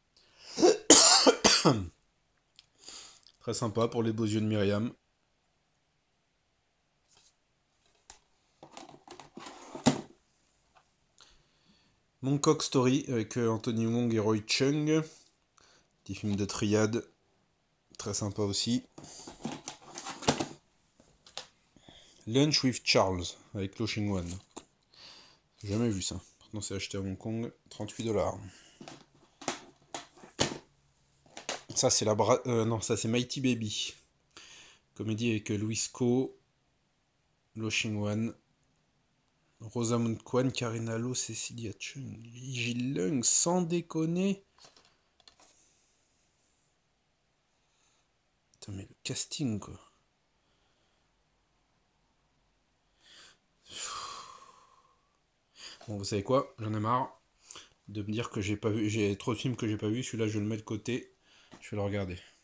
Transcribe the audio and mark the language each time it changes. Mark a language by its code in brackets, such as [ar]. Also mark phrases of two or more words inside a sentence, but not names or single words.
[fr] Très sympa pour les beaux yeux de Myriam. Mongkok Story avec Anthony Wong et Roy Chung. Petit film de triade. Très sympa aussi. Lunch with Charles avec Lo Ching-wan. J'ai jamais vu ça. Pourtant c'est acheté à Hong Kong. 38$. Ça c'est non, ça c'est Mighty Baby. Comédie avec Louis Ko, Lo Ching-wan, Rosamund Kwan, Karina Lo, Cecilia Chung, Lee Ji-leung, sans déconner. Putain mais le casting quoi. Bon vous savez quoi, j'en ai marre de me dire que j'ai pas vu, j'ai trop de films que j'ai pas vu, celui-là je le mets de côté, je vais le regarder.